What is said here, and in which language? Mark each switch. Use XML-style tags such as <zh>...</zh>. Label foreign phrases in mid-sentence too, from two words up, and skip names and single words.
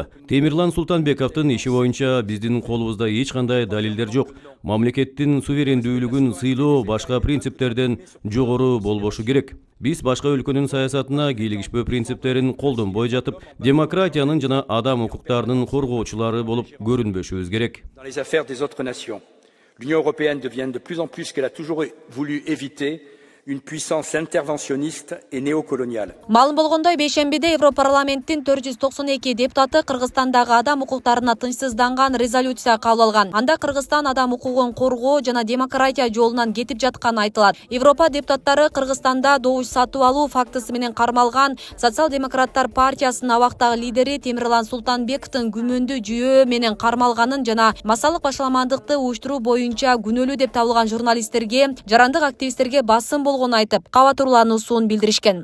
<ky>Темирлан Султанбековдун иши боюнча биздин колубузда эч кандай далилдер жок. Мамлекеттин суверендүүлүгүн сыйлоо башка принциптерден жогору болбошу керек. Биз башка өлкөнүн саясатына кийлигишпөө принциптерин колдонбой жатып, демократиянын жана адам укуктарынын коргоочулары болуп көрүнбөшүбүз керек.</ky> <fr>Dans les affaires des autres nations, l'Union européenne devient de plus en plus ce qu'elle a toujours voulu éviter, une puissance interventionniste et néocoloniale.</fr> <ky>Малым болгондой, бейшембиде Европарламенттин 492 депутаты Кыргызстандагы адам укуктарына тынчсызданган резолюция кабыл алган. Анда Кыргызстан адам укугун коргоо жана демократия жолунан кетип жатканы айтылат. Европа депутаттары Кыргызстанда добуш сатып алуу фактысы менен кармалган Социал-демократтар партиясынын абактагы лидери Темирлан Султанбековдун күмөндүү жүйөө менен кармалганын жана массалык башаламандыкты уюштуруу боюнча күнөөлүү деп табылган журналисттерге, жарандык активисттерге басым айтып, кабатырлануусун билдиришкен.</ky>